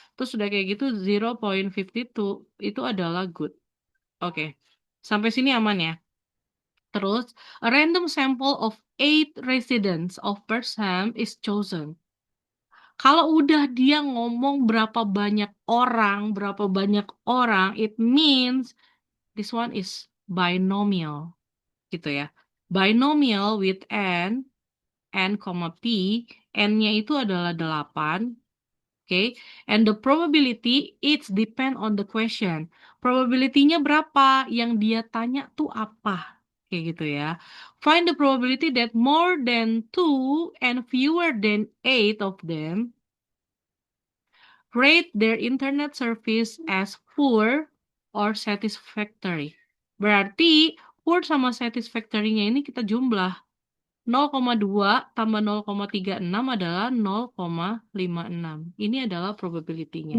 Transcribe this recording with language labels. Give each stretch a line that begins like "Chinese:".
Indonesian: Terus sudah kayak gitu 0.52 itu adalah good. Oke. Sampai sini aman ya. Terus,
English: a random sample of 8 residents of Persham is chosen.
Indonesian: Kalau udah dia ngomong berapa banyak orang,
English: it means this one is binomial,
Indonesian: gitu ya. Binomial with n, p, n-nya itu adalah 8, okay?
English: And the probability, it's depend on the question.
Indonesian: Probability-nya berapa? Yang dia tanya tuh apa? Kayak gitu ya.
English: Find the probability that more than 2 and fewer than 8 of them rate their internet service as poor or satisfactory.
Indonesian: Berarti poor sama satisfactory-nya ini kita jumlah. 0,2 tambah 0,36 adalah 0,56. Ini adalah probability-nya.